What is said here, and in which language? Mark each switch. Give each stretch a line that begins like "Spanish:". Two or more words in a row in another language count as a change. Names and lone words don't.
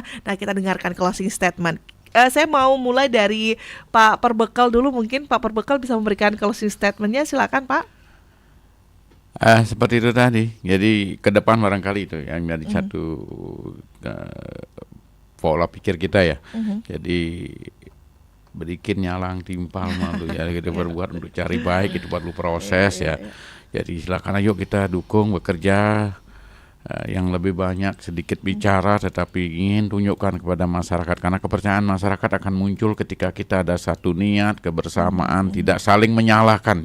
Indonesian: Nah, kita dengarkan
English: closing statement.
Indonesian: Saya mau mulai dari Pak Perbekal dulu, mungkin Pak Perbekal bisa memberikan
English: closing statementnya,
Indonesian: silakan Pak. Seperti itu tadi. Jadi ke depan barangkali itu yang dari satu pola pikir kita ya. Jadi
Balinese: berikin nyalang timpal malu
Indonesian: ya, kita berbuat untuk cari baik, itu perlu proses ya. Jadi silakan ayo kita dukung bekerja yang lebih banyak, sedikit bicara tetapi ingin tunjukkan kepada masyarakat, karena kepercayaan masyarakat akan muncul ketika kita ada satu niat, kebersamaan, tidak saling menyalahkan.